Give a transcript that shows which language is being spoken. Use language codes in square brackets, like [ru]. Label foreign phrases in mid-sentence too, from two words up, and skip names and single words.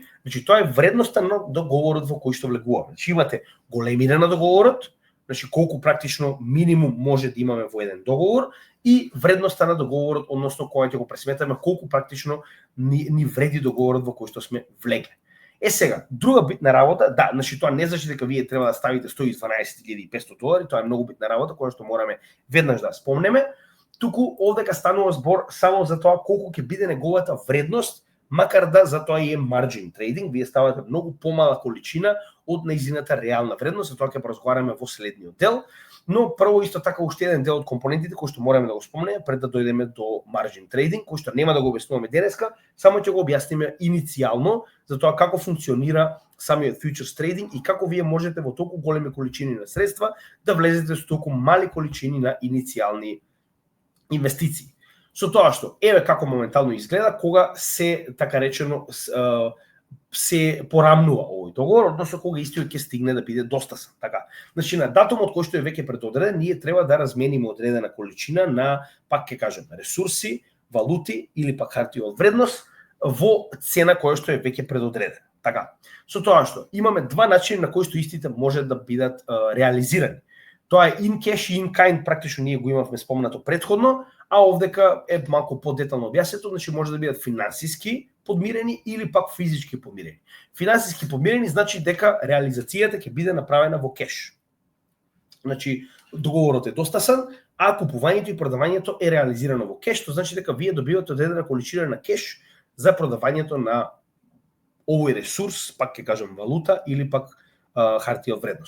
[mk] Значи тоа е вредноста на договорот во кој што влегуваме. Значи имате големина на договорот, значи колку практично минимум може да имаме во еден договор и вредноста на договорот, односно кога ќе го пресметаме колку практично ни вреди договорот во кој што сме влегле. Сега, друга битна работа, да, значи тоа не значи дека вие треба да ставите $112,500, тоа е многу битна работа која што мораме веднаш да спомнеме. Туку овдека станува збор само за тоа колку ќе биде неговата вредност, макар да за тоа и е [en] margin trading, [mk] вие ставате многу помала количина од нејзината реална вредност, за тоа ќе поразговараме во следниот дел, но прво исто така уште еден дел од компонентите кои што мораме да го спомнеме пред да дојдеме до [en] margin trading, [mk] кој што нема да го објаснуваме денеска, само ќе го објасниме иницијално за тоа како функционира самиот [en] futures trading [mk] и како вие можете во толку големи количини на средства да влезете со толку мали количини на иницијални инвестиции. Со тоа што, еве како моментално изгледа кога се, така речено, се порамнува овој договор, односно кога истиот ќе стигне да биде достасан. Така. Значи, на датумот кој што е веќе предодреден, ние треба да размениме одредена количина на, пак ќе кажем, ресурси, валути или пак хартија од вредност во цена која што е веќе предодредена. Така. Со тоа што, имаме два начини на кои што истите може да бидат реализирани. Тоа е [en] in cash [mk] и [en] in kind, [mk] практично ние го имавме спомнато претходно, а овдека е малку подетално објаснето, значи може да бидат финансиски подмирени или пак физички подмирени. Финансиски подмирени значи дека реализацијата ќе биде направена во кеш. Значи договорот е достасан, а купувањето и продавањето е реализирано во кеш, што значи дека вие добивате одредена количина на кеш за продавањето на овој ресурс, пак ќе кажам валута или пак хартија од вредност.